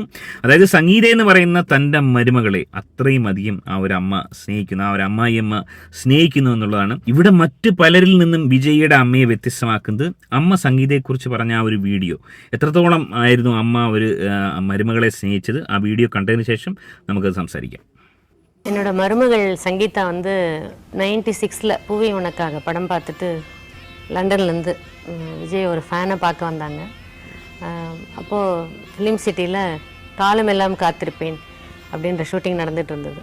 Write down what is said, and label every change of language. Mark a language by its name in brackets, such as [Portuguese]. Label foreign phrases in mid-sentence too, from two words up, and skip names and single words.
[Malayalam] അതായത് സംഗീത എന്ന് പറയുന്ന തൻ്റെ മരുമകളെ അത്രയും അധികം ആ ഒരു അമ്മ സ്നേഹിക്കുന്നു, ആ ഒരു അമ്മായിയമ്മ സ്നേഹിക്കുന്നു എന്നുള്ളതാണ് ഇവിടെ മറ്റ് പലരിൽ നിന്നും വിജയുടെ അമ്മയെ വ്യത്യസ്തമാക്കുന്നത്. അമ്മ സംഗീതയെക്കുറിച്ച് പറഞ്ഞ ആ ഒരു വീഡിയോ, എത്രത്തോളം ആയിരുന്നു അമ്മ ഒരു മരുമകളെ സ്നേഹിച്ചത്, ആ വീഡിയോ കണ്ടതിന് ശേഷം നമുക്കത് സംസാരിക്കാം. [Tamil] என்னோட மருமகள் சங்கீதா வந்து 96ல் பூவி உனக்காக படம் பார்த்துட்டு லண்டன்லேருந்து விஜய் ஒரு ஃபேனை பார்க்க வந்தாங்க. அப்போது ஃபிலிம் சிட்டியில் காலமெல்லாம் காத்திருப்பேன் அப்படின்ற ஷூட்டிங் நடந்துகிட்டு இருந்தது.